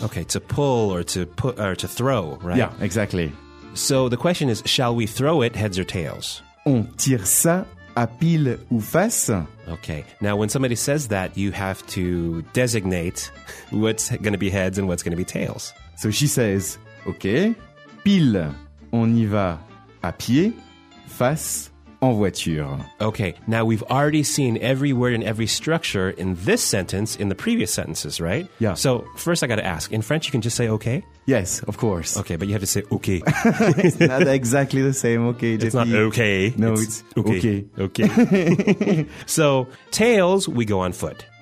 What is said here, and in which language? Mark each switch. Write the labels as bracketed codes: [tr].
[en] Okay, to pull or to put or to throw, right? Yeah, exactly. So the question is, shall we throw it heads or tails? [fr] On tire ça à pile ou face. [en] Okay. Now, when somebody says that, you have to designate what's going to be heads and what's going to be tails. So she says, okay, [fr] pile, on y va à pied, face, en voiture. [en] Okay, now we've already seen every word and every structure in this sentence in the previous sentences, right? Yeah. So first I got to ask, in French you can just say okay? Yes, of course. Okay, but you have to say okay. It's not exactly the same, okay. It's not okay. No, it's okay. Okay. Okay. So tails, we go on foot.